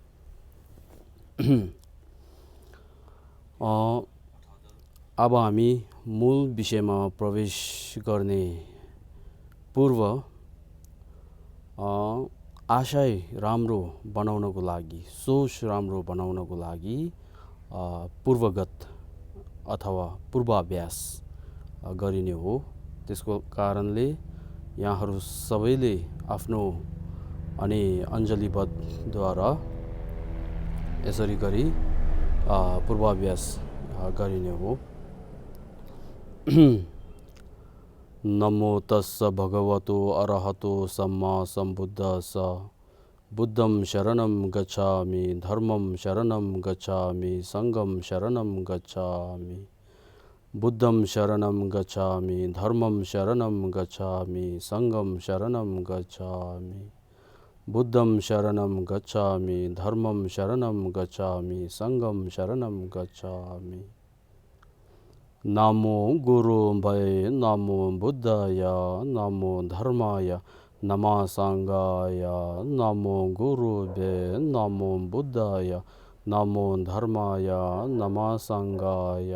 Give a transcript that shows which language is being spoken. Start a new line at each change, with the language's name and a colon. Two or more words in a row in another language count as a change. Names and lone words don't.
Nepali: अब हामी मूल विषयमा प्रवेश गर्ने पूर्व आशय राम्रो बनाउनको लागि, सोच राम्रो बनाउनको लागि पूर्वगत अथवा पूर्वाभ्यास गरिने हो। त्यसको कारणले यहाँहरू सबैले आफ्नो अनि अञ्जलीबद्धद्वारा यसरी गरी पूर्वाभ्यास गरिने हो।
Pali: नमो तस्स भगवतो अरहतो सम्मा सम्बुद्धस्स।
Sanskrit: बुद्धं शरणं गच्छामि, धर्मं शरणं गच्छामि, संघं शरणं गच्छामि। बुद्धं शरणं गच्छामि, धर्मं शरणं गच्छामि, संघं शरणं गच्छामि। बुद्धं शरणं गच्छामि, धर्मं शरणं गच्छामि, संघं शरणं गच्छामि। नमो गुरुभ्ये नमो बुद्धाय नमो धर्माय नमः संघाय। नमो गुरुभ्ये नमो बुद्धाय नमो धर्माय नमः संघाय।